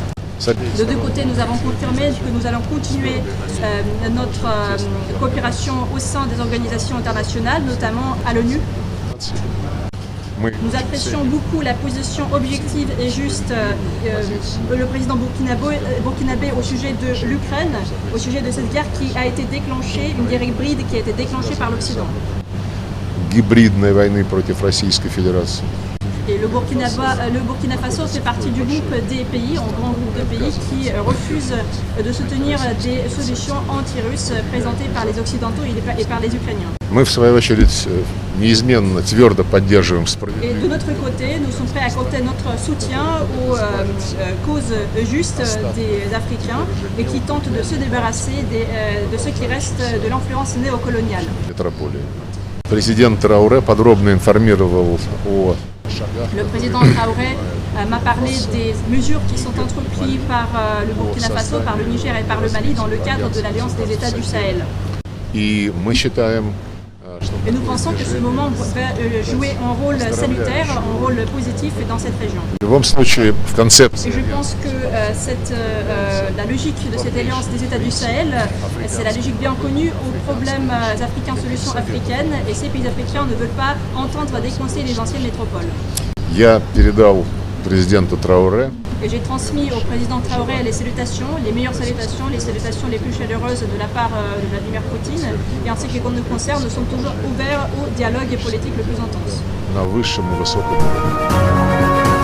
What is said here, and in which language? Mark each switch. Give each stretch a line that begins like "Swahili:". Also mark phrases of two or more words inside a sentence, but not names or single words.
French: De deux côtés, nous avons confirmé que nous allons continuer notre coopération au sein des organisations internationales, notamment à l'ONU. Nous apprécions beaucoup la position objective et juste le président burkinabé au sujet de l'Ukraine, au sujet de cette guerre qui a été déclenchée, une guerre hybride qui a été déclenchée par l'Occident.
Russian: Гибридной войны против Российской Федерации.
French: Et le Burkina Faso fait partie du groupe des pays, un grand groupe de pays qui refusent de soutenir des solutions anti-russes présentées par les Occidentaux et par les Ukrainiens.
Russian: Мы, в свою очередь, неизменно, твердо поддерживаем справедливость.
French: Et de notre côté, nous sommes prêts à accorder notre soutien aux causes justes des Africains et qui tentent de se débarrasser de ce qui reste de l'influence néocoloniale.
Russian: Президент Трауре подробно информировал о
French: Le président Traoré m'a parlé des mesures qui sont entreprises par le Burkina Faso, par le Niger et par le Mali dans le cadre de l'Alliance des États du Sahel.
Russian: И мы считаем,
French: Et nous pensons que ce moment va jouer un rôle salutaire, un rôle positif dans cette région.
Russian: в любом случае, в концепции
French: Et je pense que la logique de cette alliance des États du Sahel, c'est la logique bien connue aux problèmes africains, solutions africaines, et ces pays africains ne veulent pas entendre décoincer les anciennes métropoles.
Russian: я передал президенту Трауре
French: Et j'ai transmis au président Traoré les meilleures salutations, les salutations les plus chaleureuses de la part de Vladimir Poutine. Et en ce qui nous concerne, nous sommes toujours ouverts au dialogue politique le plus intense.
Russian: на высшем и высоком уровне.